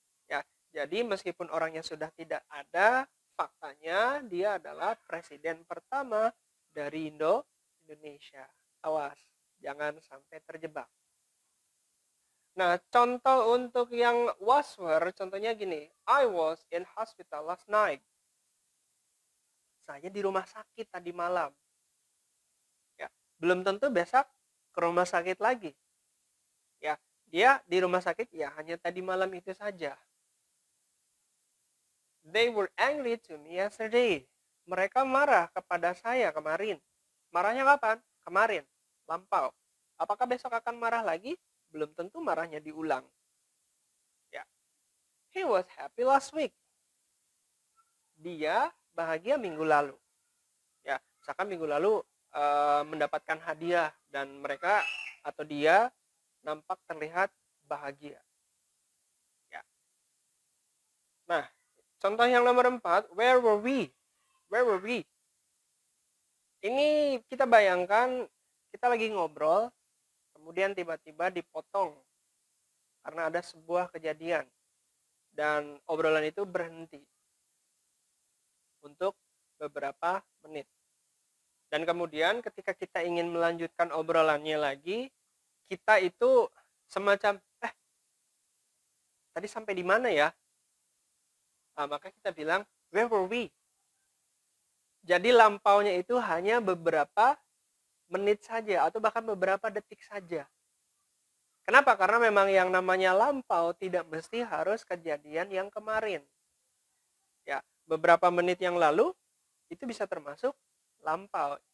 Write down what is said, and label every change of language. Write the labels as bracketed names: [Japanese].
[Indonesian] Ya, jadi meskipun orangnya sudah tidak ada, faktanya dia adalah presiden pertama dari Indonesia. Awas, jangan sampai terjebak. Nah, contoh untuk yang was were, contohnya gini. [English] I was in hospital last night. [Indonesian] Saya di rumah sakit tadi malam. Ya, belum tentu besok ke rumah sakit lagi. Ya, dia di rumah sakit ya hanya tadi malam itu saja. [English] They were angry to me yesterday. [Indonesian] Mereka marah kepada saya kemarin. Marahnya kapan? Kemarin, lampau. Apakah besok akan marah lagi? Belum tentu marahnya diulang. Ya. [English] He was happy last week. [Indonesian] Dia bahagia minggu lalu. Ya, misalkan minggu lalu mendapatkan hadiah dan mereka atau dia nampak terlihat bahagia. Ya. Nah, Contoh yang nomor 4, [English] where were we? Where were we? [Indonesian] Ini kita bayangkan kita lagi ngobrol, kemudian tiba-tiba dipotong karena ada sebuah kejadian dan obrolan itu berhenti untuk beberapa menit. Dan kemudian ketika kita ingin melanjutkan obrolannya lagi, kita itu semacam, tadi sampai di mana ya? Nah, maka kita bilang, [English] where were we? [Indonesian] Jadi lampaunya itu hanya beberapa menit saja atau bahkan beberapa detik saja. Kenapa? Karena memang yang namanya lampau tidak mesti harus kejadian yang kemarin. Ya, beberapa menit yang lalu itu bisa termasuk lampau.